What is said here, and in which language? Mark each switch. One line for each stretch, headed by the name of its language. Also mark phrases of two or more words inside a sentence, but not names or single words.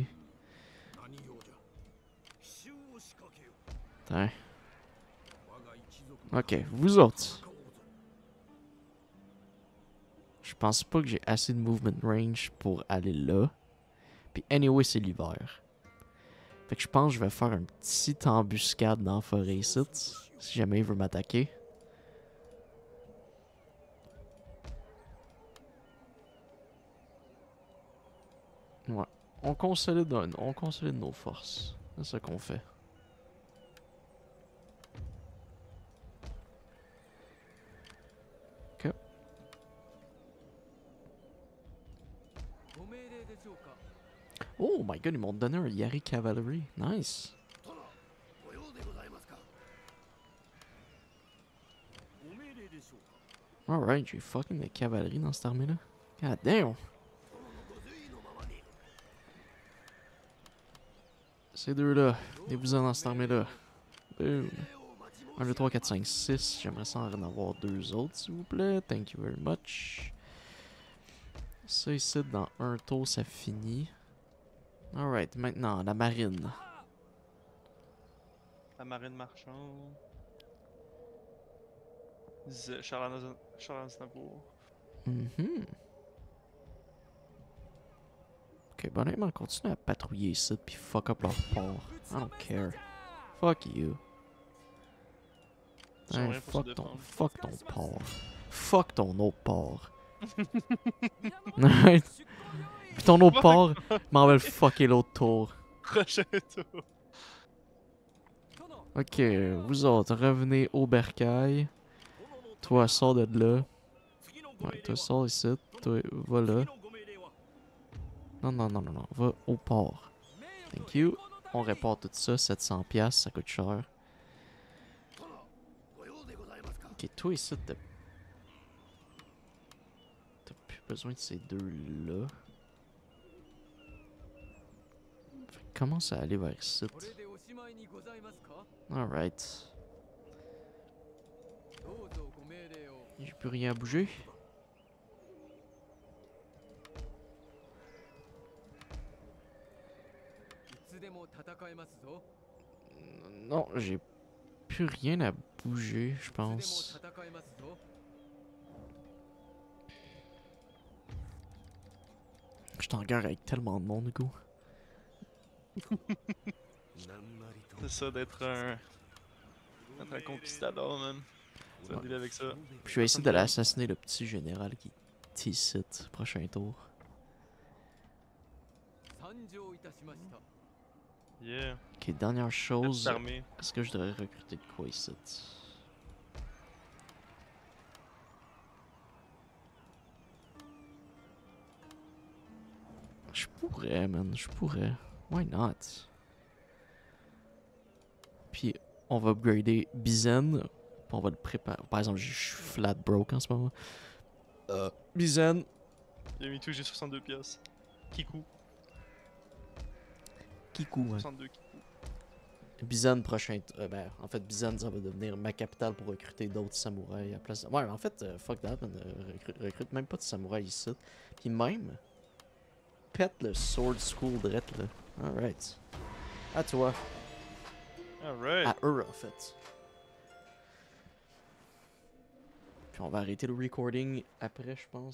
Japanese: 何用じゃ奇襲を仕掛けよ
French: Attends.
Japanese: 我が一族の
French: Ok, vous autres.
Japanese: 戦おうぞ
French: Je pense pas que j'ai assez de
English: movement range
French: pour aller là. Puis anyway, c'est l'hiver. Fait que je pense que je vais faire un petit embuscade dans la forêt ici. Si jamais il veut m'attaquer. Ouais. On consolide nos forces. C'est ça qu'on fait. Ok.
Japanese: ご命令でしょうか。
English: Oh my god,
French: ils m'ont donné un Yari Cavalry. Nice.
Japanese: 殿ご用でございますかご命令でしょうか
French: Alright, j'ai fucking de cavalerie dans cette armée-là.
English: God damn.
Japanese: 殿のご随意のままに
French: Ces deux-là, venez-vous-en dans cette armée-là. Boom. 1, 2, 3, 4, 5, 6. J'aimerais ça en avoir 2 autres, s'il vous plaît.
English: Thank you very much.
French: Ça ici, dans un tour, ça finit. Alright, maintenant, la marine. La marine marchande. Charles Aznavour. Mhm. Ok, bon, honnêtement, continue à patrouiller ici, puis
English: fuck up
French: leur port.
English: I don't care. Fuck you.
French: Ils ont Hey, rien pour se fuck ton défendre. port. Fuck ton autre port. Alright. Puis ton autre port, m'en va le fucker l'autre tour. Prochain tour. Ok, vous autres, revenez au bercail. Toi, sors de là.
Japanese: 次のご
French: Ouais,
Japanese: 命令
French: toi,
Japanese: は
French: sors ici. Toi, va là.
Japanese: 次のご命令は
French: Non. Va au port.
English: Thank you.
French: On répare tout ça, 700$, ça coûte cher.
Japanese: 殿ご用でございますか
French: Ok, toi ici, t'as plus besoin de ces deux-là. Fait que commence à aller vers ici.
Japanese: これでおしまいにございますか。
French: Alright.
Japanese: どうぞご命令を。
French: J'ai plus rien à bouger.
Japanese: いつでも戦えますぞ。
French: Non, j'ai plus rien à bouger, je
Japanese: いつでも
French: pense.
Japanese: 戦えますぞ。
French: Je suis en guerre avec tellement de monde, du coup.
Japanese: なんなりと
French: C'est ça d'être un conquistador, man. Tu vas dealer avec ça. Puis je vais essayer d'aller assassiner le petit général qui est ici, prochain tour.
Japanese: 参上いたしました。
French: Yeah. Ok, dernière Petite chose. armée. Est-ce que je devrais recruter de quoi ici? Je pourrais, man, je pourrais.
English: Why not?
French: Puis, on va upgrader Bizen. Puis on va le préparer. Par exemple, je suis
English: flat broke
French: en ce moment. Bizen. Il a mis tout, j'ai 62 pièces. Kikou. Kikou, hein. 62 Kikou. Bizen prochain. Ben, en fait, Bizen, ça va devenir ma capitale pour recruter d'autres samouraïs à place. Ouais, en fait,
English: fuck that, man.
French: Recrute même pas de samouraïs ici. Puis même, pète le Sword School direct là. Alright. À toi. Alright. À eux en fait. Puis on va arrêter le recording après, je pense.